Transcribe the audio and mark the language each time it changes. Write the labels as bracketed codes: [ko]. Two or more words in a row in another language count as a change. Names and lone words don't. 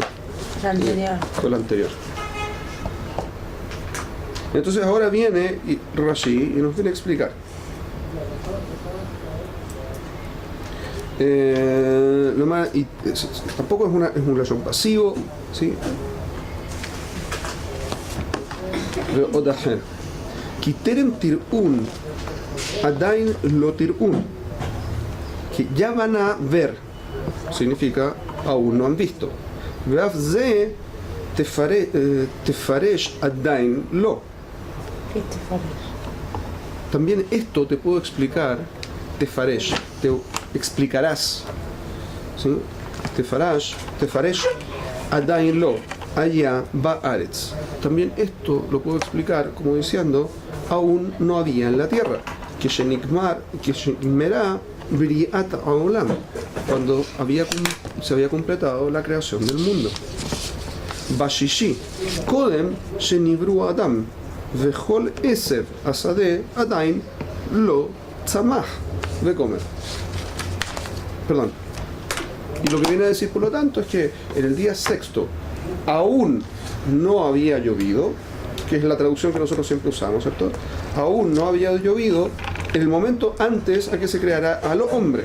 [es] La anterior. Fue la anterior. Entonces ahora viene Rashi y nos viene a explicar. Tampoco es un lashon pasivo, ¿sí? [he] כי טרם תיראון, עדיין לא תיראון, [es] que ya van a ver, significa aún no han visto. [he] ואף זה תפרש עדיין לא. [es] ¿Qué te parece? también esto te puedo explicar, tefaresh, te explicarás, ¿sí? [he] תפרש, עדיין לא, היה בארץ. [es] También esto lo puedo explicar como diciendo, aún no había en la tierra, que [he] שנגמרה בריאת העולם, [es] cuando se había completado la creación del mundo. [he] בששי, קודם שנברא אדם, וכל עשב השדה עדיין לא צמח וגומר. [es] Perdón. Y lo que viene a decir, por lo tanto, es que en el día sexto aún no había llovido, que es la traducción que nosotros siempre usamos, ¿cierto? Aún no había llovido en el momento antes a que se creara al hombre.